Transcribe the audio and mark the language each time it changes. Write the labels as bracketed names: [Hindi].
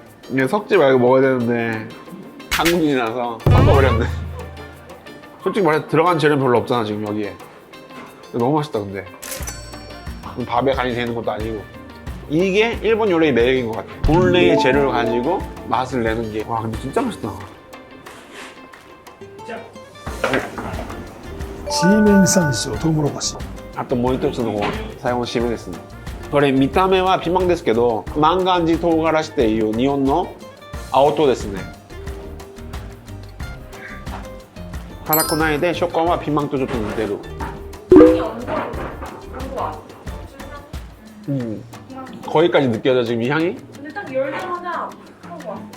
[Korean] 이게 섞지 말고 먹어야 되는데 한국인이라서 섞어버렸네. 솔직히 말해서 들어간 재료는 별로 없잖아 지금 여기에. 너무 맛있다 근데. 밥에 간이 되는 것도 아니고. 이게 일본 요리의 매력인 것 같아. 본래의 재료를 가지고 맛을 내는 게. 와, 근데 진짜 맛있다. [Japanese] ちりめん山椒トウモロコシ。あともう一つの最後の締めですね。これ見た目はピーマンですけど、万願寺唐辛子っていう日本の青唐ですね。辛くないで食感はピーマンとちょっと似てる。 [Korean] 향이 완전 그런 거 같아. 거기까지 느껴져 지금 이 향이? 근데 딱 열자마자 그런 거 같아.